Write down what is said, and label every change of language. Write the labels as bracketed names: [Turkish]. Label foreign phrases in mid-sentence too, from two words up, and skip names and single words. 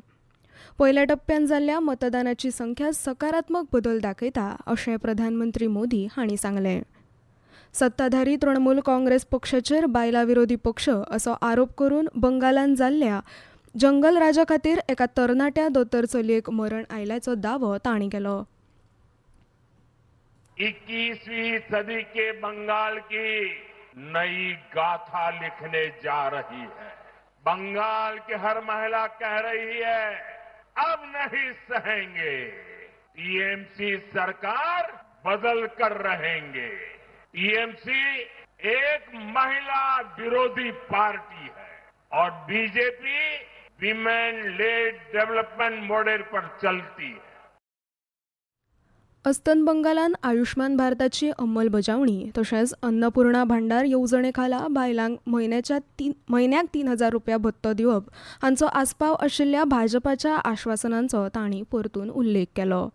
[Konkani] पयल्या टप्प्यान जाल्ल्या मतदानाची संख्या सकारात्मक बदल दाखयता अशें प्रधानमंत्री मोदी हांणी सांगलें. सत्ताधारी तृणमूल काँग्रेस पक्षाचेर बायलां विरोधी पक्ष असो आरोप करून बंगालान जाल्ल्या जंगल राजा खातीर एका तरणाट्या दोतोर चलयेक मरण आयल्याचो दावो तांणी केलो. [Hindi] 21वीं सदी के बंगाल की नई गाथा लिखने जा रही है. बंगाल की हर महिला कह रही है, अब नहीं सहेंगे. टीएमसी सरकार बदल कर रहेंगे. टीएमसी एक महिला विरोधी पार्टी है और बीजेपी [English] women led development model [Hindi] पर चलती है. [Konkani] अस्तंत बंगालान आयुष्मान भारताची अंमलबजावणी तशेंच अन्नपूर्णा भांडार येवजणे खाला बायलांक म्हयन्याक 3,000 रुपया भत्तो दिवप हांचो आस्पाव आशिल्ल्या भाजपाच्या आश्वासनांचो तांणी परतून उल्लेख केलो.